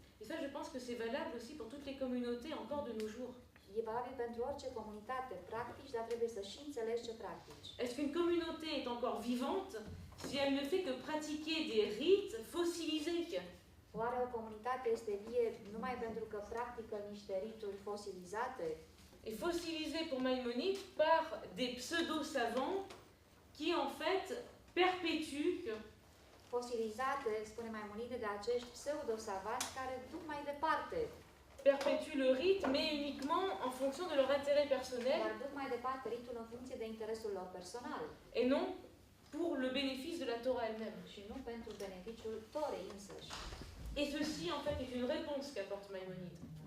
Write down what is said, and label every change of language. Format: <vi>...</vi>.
<fr>Et ça, je pense que c'est valable aussi pour toutes les communautés encore de nos jours.</fr> <ro>E valabil pentru orice comunitate practici, dar trebuie să și înțelegi ce practici.</ro> <fr>Est-ce qu'une communauté est encore vivante si elle ne fait que pratiquer des rites fossilisés?</fr> <ro>Oare o comunitate este vie numai pentru că practică niște rituri fosilizate?</ro> <fr>Et fossilisés pour Maïmonide par des pseudo-savants qui en fait perpétuent</fr> <ro>Fosilizate, spune Maimonide, de acești pseudo-savanți care duc mai departe,</ro> <fr>le rite, mais uniquement en fonction de leur intérêt personnel</fr> <ro>dar duc mai departe ritul în funcție de interesul lor personal</ro> <fr>et non pour le bénéfice de la Torah elle-même.</fr> <ro>și nu pentru beneficiul Torei însăși.</ro> <fr>Et ceci en fait est une réponse qu'apporte Maïmonide.</fr>